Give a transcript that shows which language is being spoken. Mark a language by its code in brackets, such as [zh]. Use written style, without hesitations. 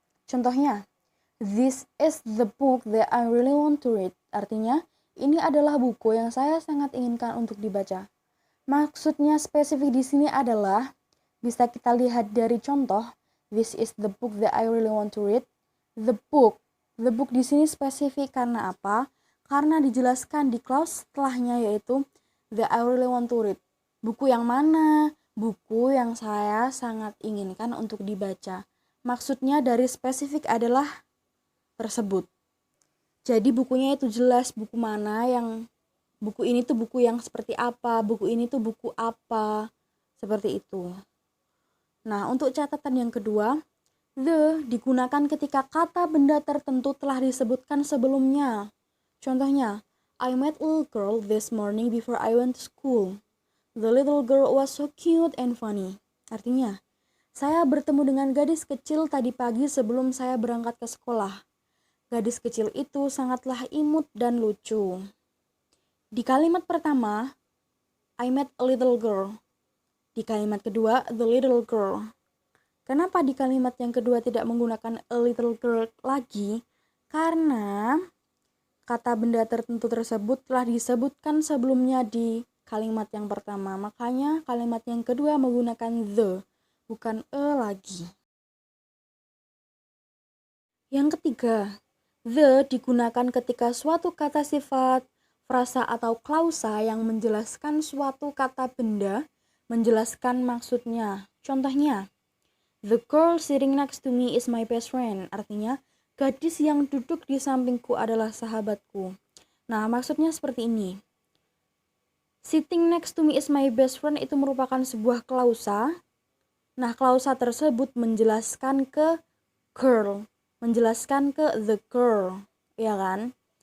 [id] Contohnya, [en] this is the book that I really want to read. [id] Artinya, ini adalah buku yang saya sangat inginkan untuk dibaca. Maksudnya spesifik di sini adalah bisa kita lihat dari contoh, [en] this is the book that I really want to read. The book [id] di sini spesifik karena apa? Karena dijelaskan di clause setelahnya yaitu [en] that I really want to read. [id] Buku yang mana? Buku yang saya sangat inginkan untuk dibaca. Maksudnya dari spesifik adalah tersebut. Jadi bukunya itu jelas buku mana yang buku ini tuh buku yang seperti apa, buku ini tuh buku apa, seperti itu. Nah, untuk catatan yang kedua, the digunakan ketika kata benda tertentu telah disebutkan sebelumnya. Contohnya, [en] I met a little girl this morning before I went to school. The little girl was so cute and funny. [id] Artinya, saya bertemu dengan gadis kecil tadi pagi sebelum saya berangkat ke sekolah. Gadis kecil itu sangatlah imut dan lucu. Di kalimat pertama, [en] I met a little girl. [id] Di kalimat kedua, [en] the little girl. [id] Kenapa di kalimat yang kedua tidak menggunakan [en] a little girl [id] lagi? Karena kata benda tertentu tersebut telah disebutkan sebelumnya di kalimat yang pertama. Makanya kalimat yang kedua menggunakan the, bukan a lagi. Yang ketiga, the digunakan ketika suatu kata sifat, frasa atau klausa yang menjelaskan suatu kata benda, menjelaskan maksudnya. Contohnya, [en] the girl sitting next to me is my best friend. [id] Artinya, gadis yang duduk di sampingku adalah sahabatku. Nah, maksudnya seperti ini. [en] Sitting next to me is my best friend [id] itu merupakan sebuah klausa. Nah, klausa tersebut menjelaskan ke girl, menjelaskan ke [en] the girl, [id] ya kan?